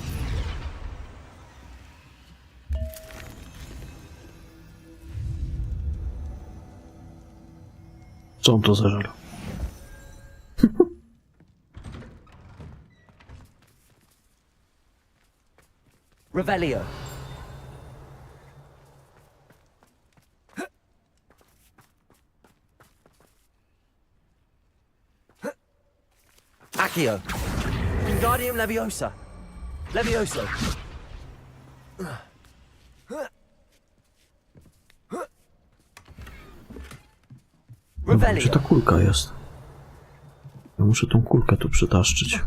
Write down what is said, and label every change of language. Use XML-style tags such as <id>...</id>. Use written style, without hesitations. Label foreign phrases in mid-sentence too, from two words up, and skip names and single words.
<pl>Co on to zażarł? Revelio. Accio. Wingardium Leviosa. Levioso. Dobra, gdzie ta kulka jest? Ja muszę tą kulkę tu przytaszczyć.</pl>